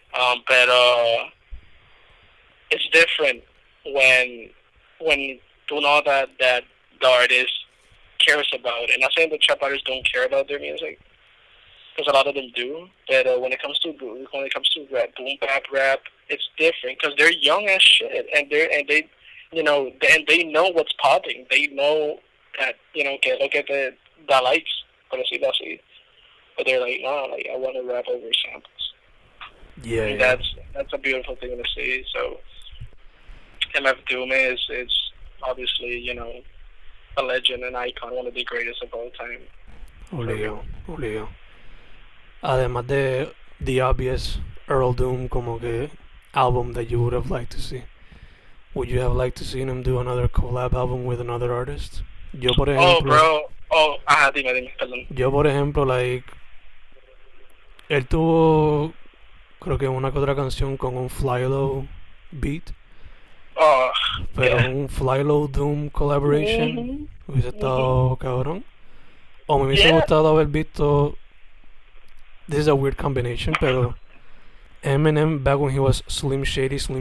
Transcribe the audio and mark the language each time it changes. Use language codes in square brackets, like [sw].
[en] But it's different when you know that the artist cares about it. Not saying the trap artists don't care about their music, because a lot of them do. But when it comes to rap, boom bap rap, it's different because they're young as shit, and they they know what's popping. [es] They know that que lo que the likes, por decirlo así. [en] But they're like, no, like I want to rap over samples. Yeah, and yeah. That's a beautiful thing to see. So MF Doom is obviously a legend, an icon, one of the greatest of all time. [es] Obligado. [en] Además de the obvious Earl Doom como que album that you would have liked to see, would you have liked to see him do another collab album with another artist? [es] Yo por ejemplo, Dime, perdón. Yo por ejemplo, like, él tuvo creo que una que otra canción con un Flylo beat, pero un Flylo Doom collaboration hubiese estado cabrón. O me hubiese gustado haber visto. [en] This is a weird combination, pero Eminem back when he was Slim Shady.